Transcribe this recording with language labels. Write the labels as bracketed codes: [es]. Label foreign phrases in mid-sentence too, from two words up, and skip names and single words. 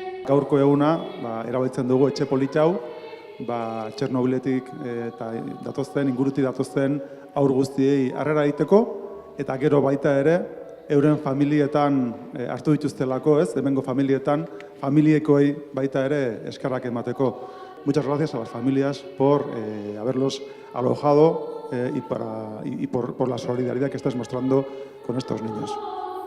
[eu] gaurko eguna erabiltzen dugu etxe polit hau, Txernobiletik eta ingurutik datozten haur guztiei harrera egiteko, eta gero baita ere, euren familietan hartu dituztelako, hemengo familietan, familiekoei baita ere eskerrak emateko. [es] Muchas gracias a las familias por haberlos alojado y por la solidaridad que estáis mostrando con estos niños.